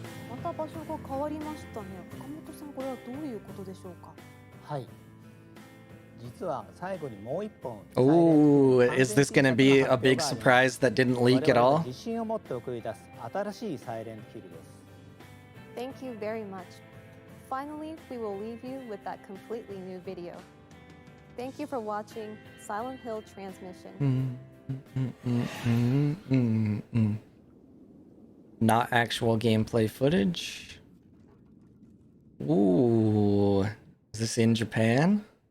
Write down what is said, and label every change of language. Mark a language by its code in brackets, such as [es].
[ja] また場所が変わりましたね。岡本さん、これはどういうことでしょうか。はい。実は最後にもう一本 [en] Ooh, is this gonna be a big surprise that didn't leak at all? [ja] 自信を持って送り出す新しいサイレントヒルです。 [en] Thank you very much. Finally, we will leave you with that completely new video. Thank you for watching Silent Hill Transmission. Not actual gameplay footage. Ooh, is this in Japan?